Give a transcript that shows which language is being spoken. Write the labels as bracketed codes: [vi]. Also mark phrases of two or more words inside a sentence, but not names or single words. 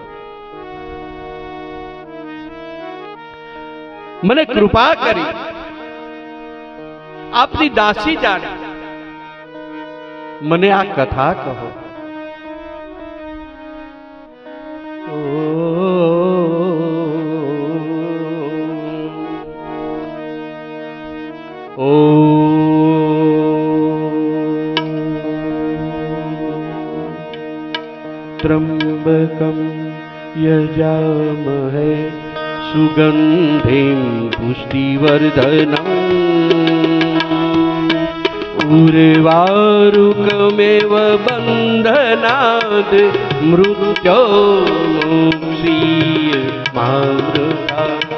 [gu] મને કૃપા કરી આપની દાસી જાણે મને આ કથા કહો. [sa] ઓ त्र्यंबकं यजामहे सुगंधिं पुष्टिवर्धनम् उर्वारुकमेव बन्धनात् मृत्योर्मुक्षीय मामृता.